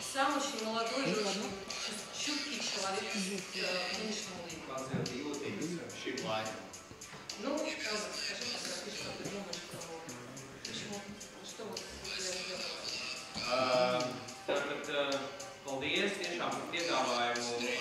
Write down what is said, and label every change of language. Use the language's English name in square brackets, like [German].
[Russian] Сам очень молодой и очень чуткий человек к нынешнему времени. [Latvian] Pats ļoti jūtīgs šim laikam. [Russian] Ну, Олег, скажи, расскажи, что ты думаешь про почему, что вот я сделала? [Latvian] Tātad, paldies tiešām par piedāvājumu.